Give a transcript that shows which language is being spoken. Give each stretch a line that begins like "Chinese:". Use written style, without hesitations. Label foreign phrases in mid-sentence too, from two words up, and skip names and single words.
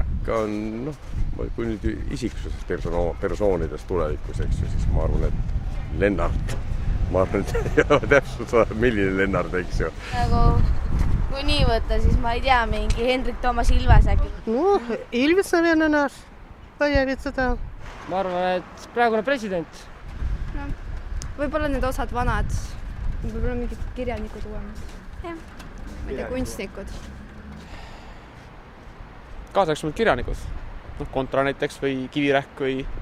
Estonian: Ka on, kui nüüd isiksusest persoonidest tulevikus, eks ju, siis ma arvan, et Lennart. Ma arvan, et ei ole täpselt milline Lennart, eks ju. Kui nii võtta, siis ma ei tea, mingi Hendrik Toomas Ilves äkki.
Russian: No, Ilves naверное наш. Появится там.
Estonian: Ma arvan, et praegune president. No, võib-olla need osad vanad. Võib-olla mingid kirjanikud uuemad. Jah. Ma ei tea, kunstnikud. Kaasaegsemad kirjanikud. Kontra näiteks või Kivirähk või